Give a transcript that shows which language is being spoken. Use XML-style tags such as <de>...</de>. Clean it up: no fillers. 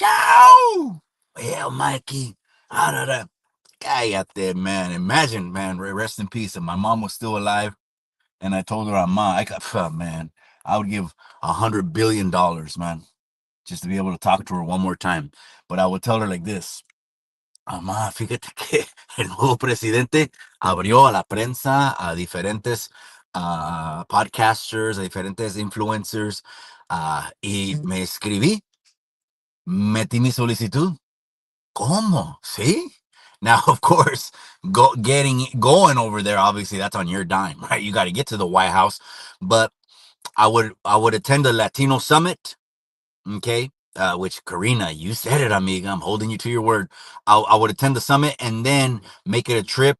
<en>Show! Well, Mikey, out of the guy out there, man. Imagine, man, rest in peace. If my mom was still alive and I told her I'm mom, man, I would give $100 billion, man, just to be able to talk to her one more time. But I would tell her like this.</en> <es>Mamá, fíjate que el nuevo presidente abrió a la prensa, a diferentes podcasters, a diferentes influencers, y me escribí, metí mi solicitud. ¿Cómo? ¿Sí?</es> <en>Now, of course, going over there, obviously, that's on your dime, right? You got to get to the White House, but I would attend the Latino summit. Okay. Which Karina, you said it, amiga. I'm holding you to your word. I would attend the summit and then make it a trip.</en>